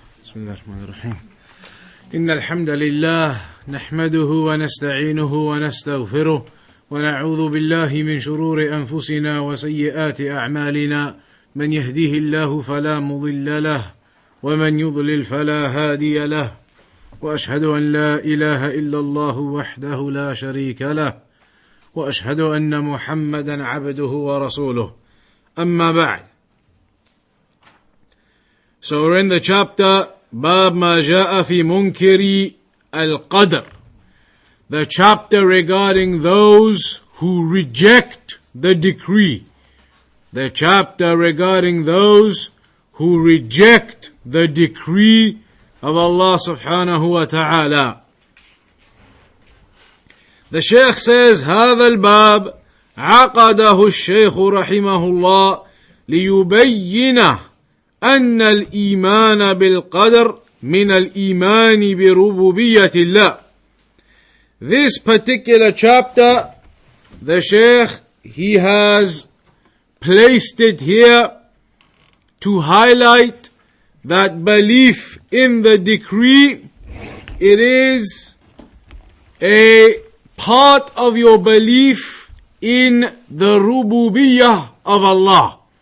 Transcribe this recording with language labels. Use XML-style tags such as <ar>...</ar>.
<ar>بسم الله الرحمن الرحيم إن الحمد لله نحمده ونستعينه ونستغفره ونعوذ بالله من شرور أنفسنا وسيئات أعمالنا من يهديه الله فلا مضل له ومن يضلل فلا هادي له وأشهد أن لا إله إلا الله وحده لا شريك له وأشهد أن محمدا عبده ورسوله أما بعد.</ar> <en>So we're in the chapter</en> <ar>باب ما جاء في منكر القدر,</ar> <en>the chapter regarding those who reject the decree, the chapter regarding those who reject the decree of Allah subhanahu wa ta'ala. The Shaykh says</en> <ar>هذا الباب عقده الشيخ رحمه الله ليبين أن الإيمان بالقدر من الإيمان بربوبية الله.</ar> <en>This particular chapter, the Shaykh, he has placed it here to highlight that belief in the decree, it is a part of your belief in the rububiyyah of Allah.</en>